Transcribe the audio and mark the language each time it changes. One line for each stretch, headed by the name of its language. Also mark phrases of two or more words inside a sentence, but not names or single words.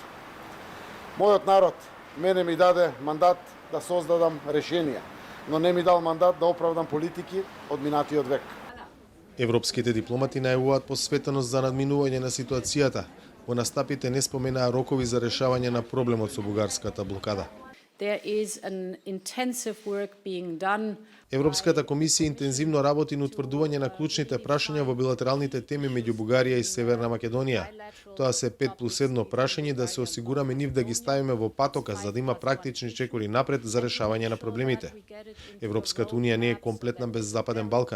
Macedonian: Мојот народ мене ми даде мандат да создадам решенија, но не ми дал мандат да оправдам политики од минатиот век. Европските дипломати најавуваат посветеност за надминување на ситуацијата. Во настапите не споменаа рокови за решавање на проблемот со бугарската блокада.
English: There is an intensive work being done.
Macedonian: Европската комисија интензивно работи на утврдување на клучните прашања во билатералните теми меѓу Бугарија и Северна Македонија. Тоа се 5+1 прашање да се осигураме нив да ги ставиме во патока за да има практични чекори напред за решавање на проблемите. Европската унија не е комплетна без Западен Балкан.